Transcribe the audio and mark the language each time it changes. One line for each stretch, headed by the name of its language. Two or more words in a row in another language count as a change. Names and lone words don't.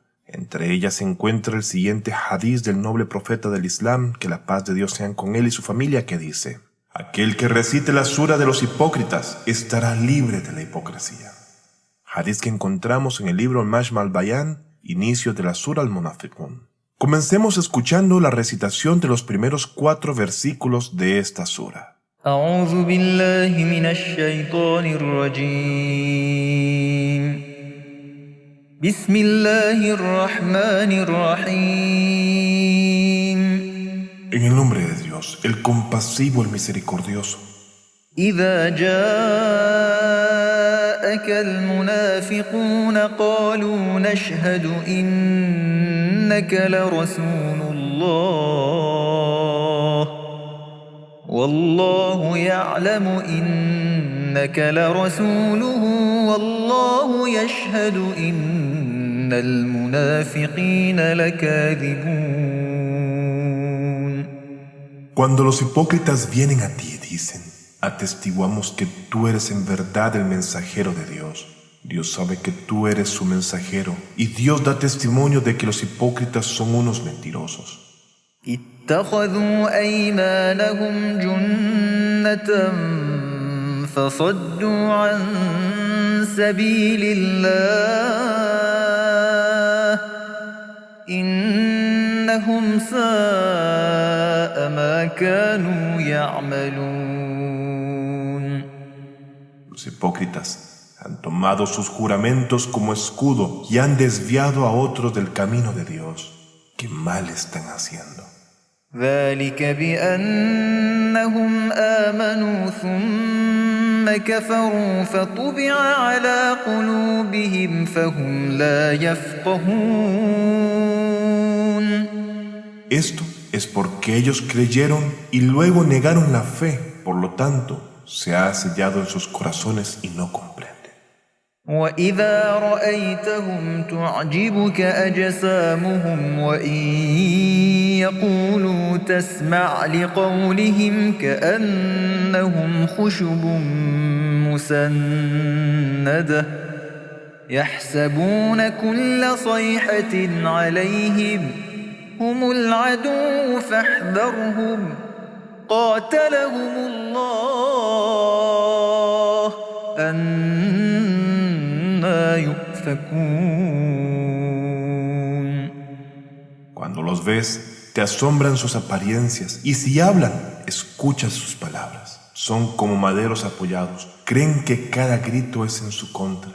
Spanish: Entre ellas se encuentra el siguiente hadiz del noble profeta del Islam, que la paz de Dios sea con él y su familia, que dice: aquel que recite la sura de los hipócritas estará libre de la hipocresía. Hadiz que encontramos en el libro Majma al-Bayan, inicio de la sura al-Munafiqun. Comencemos escuchando la recitación de los primeros 4 versículos de esta sura.
Arabic: أعوذ بالله من الشيطان الرجيم بسم الله الرحمن الرحيم
Spanish: En el nombre de Dios, el compasivo, el misericordioso.
Arabic: إذا جاءك المنافقون قالوا نشهد إنك لرسول الله والله يعلم إنك لرسوله والله يشهد إن المنافقين لكاذبون.
Spanish: Cuando los hipócritas vienen a ti y dicen: atestiguamos que tú eres en verdad el mensajero de Dios. Dios sabe que tú eres su mensajero, y Dios da testimonio de que los hipócritas son unos mentirosos.
Arabic: اتخذوا أيمانهم جنة فصدوا عن سبيل الله إنهم ساء ما كانوا يعملون.
Spanish: Los hipócritas han tomado sus juramentos como escudo y han desviado a otros del camino de Dios. ¿Qué mal están haciendo?
Arabic: ذلك بأنهم آمنوا ثم كفروا فطبع على قلوبهم فهم لا يفقهون.
Spanish: Esto es porque ellos creyeron y luego negaron la fe, por lo tanto, se ha sellado en sus corazones y no comprenden.
Arabic: وإذا رأيتهم تعجبك أجسامهم وإن يقولوا تسمع لقولهم كأنهم خشب مسندة يحسبون كل صيحة عليهم هم العدو فاحذرهم قاتلهم الله
Spanish: Cuando los ves, te asombran sus apariencias, y si hablan, escuchas sus palabras. Son como maderos apoyados, creen que cada grito es en su contra.